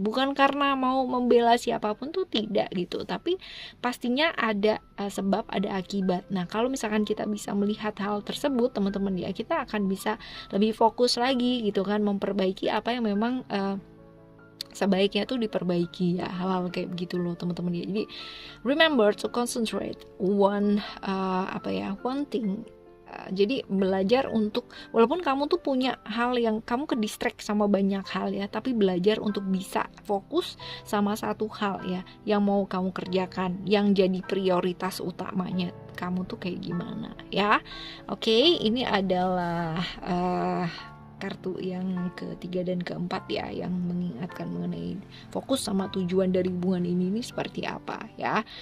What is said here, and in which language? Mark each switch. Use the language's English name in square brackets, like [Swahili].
[Indonesian] Bukan karena mau membela siapapun tuh, tidak gitu, tapi pastinya ada sebab, ada akibat. Nah kalau misalkan kita bisa melihat hal tersebut teman-teman ya, kita akan bisa lebih fokus lagi gitu kan, memperbaiki apa yang memang sebaiknya tuh diperbaiki ya, hal-hal kayak begitu loh teman-teman ya. [English] Jadi remember to concentrate one one thing. [Indonesian] Jadi belajar untuk, walaupun kamu tuh punya hal yang kamu ke distract sama banyak hal ya, tapi belajar untuk bisa fokus sama satu hal ya yang mau kamu kerjakan, yang jadi prioritas utamanya kamu tuh kayak gimana ya. Oke, ini adalah kartu yang ketiga dan keempat ya, yang mengingatkan mengenai fokus sama tujuan dari hubungan ini seperti apa ya.